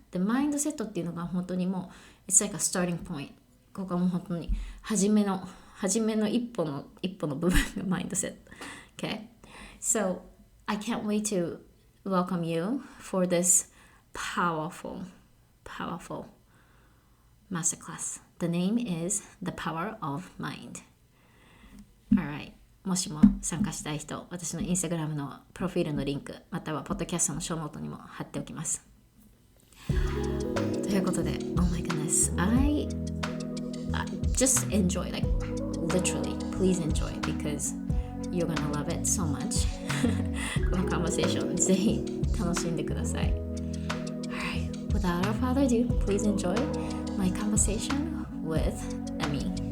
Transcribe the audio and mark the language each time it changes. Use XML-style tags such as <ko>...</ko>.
<ja>で、マインドセットっていうのが本当にもう</ja> <en>It's like a starting point.</en> <ja>ここはもう本当に初めの一歩の部分がマインドセット。</ja> <en>Okay? So, I can't wait to welcome you for this powerful masterclass. The name is The Power of Mind. Alright.</en> <ja>もしも参加したい人、私のインスタグラムのプロフィールのリンク、またはポッドキャストのショーノートにも貼っておきます。ということで、</ja> <en>Oh my goodness, I just enjoy, like literally, please enjoy because you're gonna love it so much.</en> <ja>このカンバセーション、ぜひ楽しんでください。</ja> <en>Alright, without further ado, please enjoy my conversation with Emi.</en>